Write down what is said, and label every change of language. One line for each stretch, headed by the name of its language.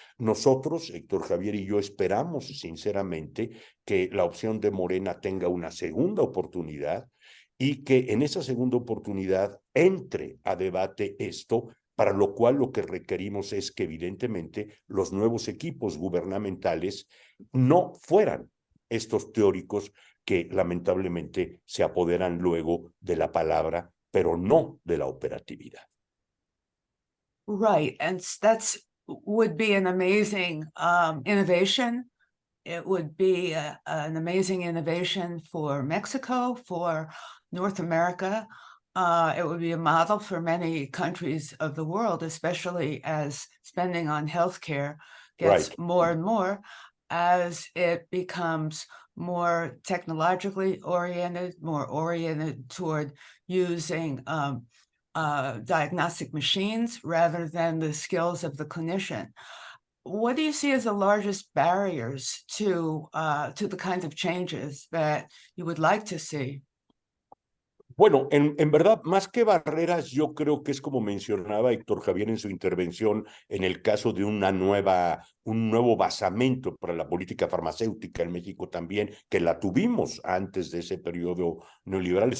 Spanish: Nosotros, Héctor Javier y yo, esperamos sinceramente que la opción de Morena tenga una segunda oportunidad y que en esa segunda oportunidad entre a debate esto para lo cual lo que requerimos es que evidentemente los nuevos equipos gubernamentales no fueran estos teóricos que lamentablemente se apoderan luego de la palabra, pero no de la operatividad.
English: Right, and that's would be an amazing innovation. It would be an amazing innovation for Mexico, for North America. It would be a model for many countries of the world, especially as spending on healthcare gets Right. more and more as it becomes more technologically oriented, more oriented toward using diagnostic machines rather than the skills of the clinician. What do you see as the largest barriers to the kinds of changes that you would like to see?
Spanish: Bueno, en verdad, más que barreras, yo creo que es como mencionaba Héctor Javier en su intervención, en el caso de un nuevo basamento para la política farmacéutica en México también, que la tuvimos antes de ese periodo neoliberal.